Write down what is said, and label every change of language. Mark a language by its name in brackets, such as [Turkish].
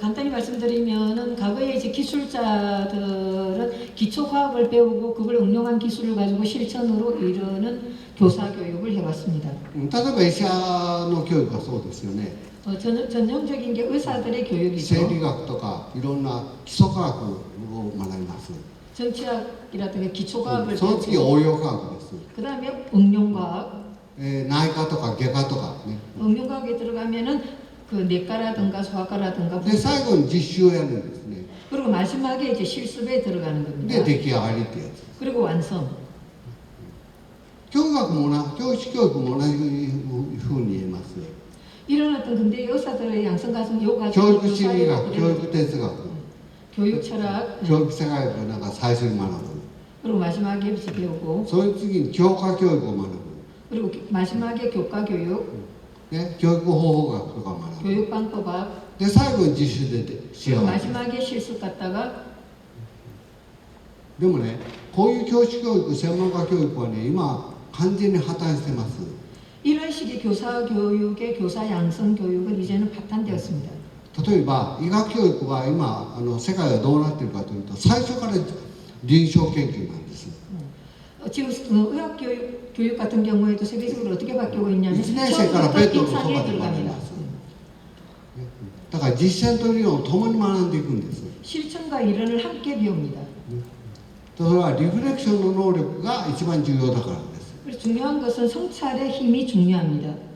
[Korean] 간단히 말씀드리면은 과거에 이제 기술자들은 기초 과학을 배우고 그걸 응용한 기술을 가지고 실천으로 이르는 교사 교육을 해왔습니다. [Japanese] 例えば医者の教育はそうですよね。 [Korean] 전형적인 게 의사들의 교육이죠. [Japanese] 生理学とかいろんな基礎科学を学びます。 [Korean] 정치학이라든가 기초 과학을 [Japanese] その次応用科学です。 [Korean] 그다음에 응용과학. [Japanese] 内科とか外科とかね。 [Korean] 응용과학에 들어가면은 그 내과라든가 소아과라든가. [Japanese] で最後に実習をやるんですね。 [Korean] 그리고 마지막에 이제 실습에 들어가는 겁니다. [Japanese] で出来上がりってやつ。 [Korean] 그리고 완성. [Japanese] 教学も教師教育も同じふうに言えます。 [Korean] 이런 어떤 근대 의사들의 양성 과정, 요 과정. [Japanese] 教育心理学、教育哲学、 [Korean] 교육 철학. [Japanese] 教育社会学なんか最初に学ぶ。 [Korean] 그리고 마지막에 배우고. [Japanese] その次に教科教育を学ぶ。 [Korean] 그리고 마지막에 교과 교육. [Japanese] ね、教育方法学とか学ぶ。 [Korean] 교육 방법학. [Japanese] で最後に実習で仕上 [Korean] 그리고 [Japanese] がる。 [Korean] 마지막에 실습 갔다가. [Japanese] でもね、こういう教師教育、専門家教育はね、今完全に破綻してます。 [Korean] 이런 식의 교사 교육의 교사 양성 교육은 이제는 파탄되었습니다. [Japanese] 例えば医学教育は今世界はどうなっているかというと最初から臨床研究なんです。 [Korean] 지금 의학 교육 같은 경우에도 세계적으로 어떻게 바뀌고 있냐면 [Japanese] 1年生からベッドのそば [Korean] 임상에 [Japanese] で学び [Korean] 들어갑니다. [Japanese] ます。だから実践と理論を共に学んでいくんです。 [Korean] 실천과 이론을 함께 배웁니다. [Japanese] それはリフレクションの能力が一番重要だからです。 [Korean] 그래서 중요한 것은 성찰의 힘이 중요합니다.